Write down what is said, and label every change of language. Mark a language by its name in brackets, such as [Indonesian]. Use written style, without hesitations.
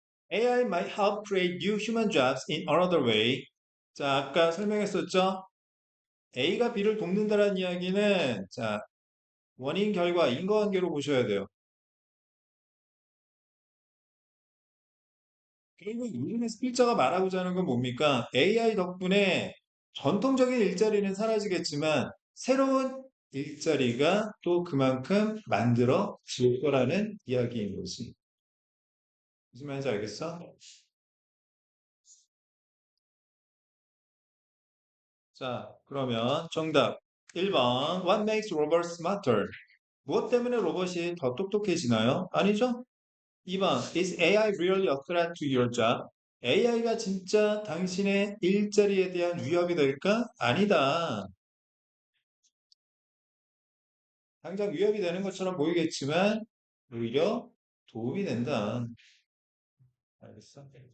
[English] AI might help create new human jobs in another way. [Korean] 자, 아까 설명했었죠? A가 B를 돕는다는 이야기는, 자, 원인, 결과, 인과관계로 보셔야 돼요. 결국 요즘에 필자가 말하고자 하는 건 뭡니까? AI 덕분에 전통적인 일자리는 사라지겠지만 새로운 일자리가 또 그만큼 만들어질 거라는 이야기인 거지. 무슨 말인지 알겠어? 자, 그러면 정답 1번. [English] What makes robots smarter? [Korean] 무엇 때문에 로봇이 더 똑똑해지나요? 아니죠? 2번. [English] Is AI really a threat to your job? [Korean] AI가 진짜 당신의 일자리에 대한 위협이 될까? 아니다. 당장 위협이 되는 것처럼 보이겠지만 오히려 도움이 된다. 알겠어?